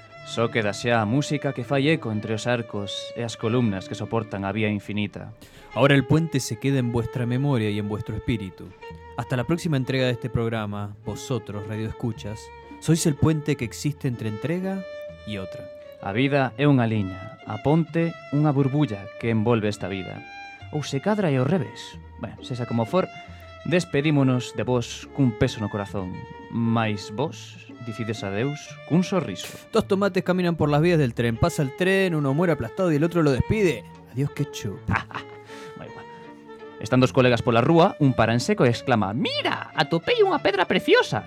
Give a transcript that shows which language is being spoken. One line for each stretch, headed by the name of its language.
Galician: Só queda xa a música que fai eco entre os arcos e as columnas que soportan a vía infinita.
Spanish: Ahora el puente se queda en vuestra memoria y en vuestro espíritu. Hasta la próxima entrega de este programa, vosotros, Radio Escuchas, sois el puente que existe entre entrega y otra.
Galician: A vida é unha liña, aponte unha burbulla que envolve esta vida. Ou se cadra e ao revés. Bueno, sexa como for, despedímonos de vos cun peso no corazón. Mais vos dicides adeus cun sorriso.
Spanish: Dos tomates caminan por las vías del tren. Pasa el tren, uno muere aplastado y el otro lo despide. Adiós, ketchup.
Galician: Están dos colegas pola rúa, un para en seco e exclama: «Mira, atopei unha pedra preciosa!»